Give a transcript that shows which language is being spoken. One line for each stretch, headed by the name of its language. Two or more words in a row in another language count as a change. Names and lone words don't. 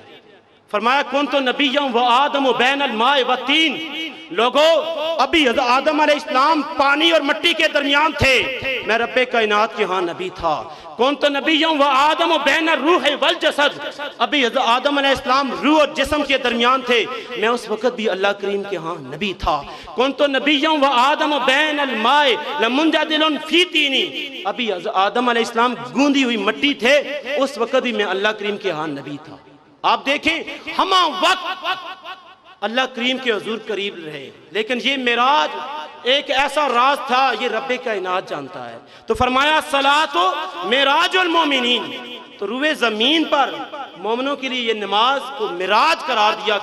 Urdu: فرمایا
Arabic: کنت نبیا و آدم بین الماء والطین،
Urdu: لوگو ابھی آدم علیہ السلام پانی اور مٹی کے درمیان تھے، میں رب کائنات کے ہاں نبی تھا۔
Arabic: کنت نبیا و آدم بین الروح والجسد،
Urdu: ابھی آدم علیہ السلام روح اور جسم کے درمیان تھے، میں اس وقت بھی اللہ کریم کے ہاں نبی تھا۔
Arabic: کنت نبیا و آدم بین الماء لمنجدل فی طینی،
Urdu: ابھی آدم علیہ السلام گوندی ہوئی مٹی تھے، اس وقت بھی میں اللہ کریم کے ہاں نبی تھا۔ آپ دیکھیں ہمہ وقت اللہ کریم کے حضور قریب رہے، لیکن یہ معراج ایک ایسا راز تھا یہ رب کائنات جانتا ہے۔ تو فرمایا
Arabic: الصلاۃ معراج المومنین،
Urdu: تو روئے زمین پر مومنوں کے لیے یہ نماز کو معراج قرار دیا۔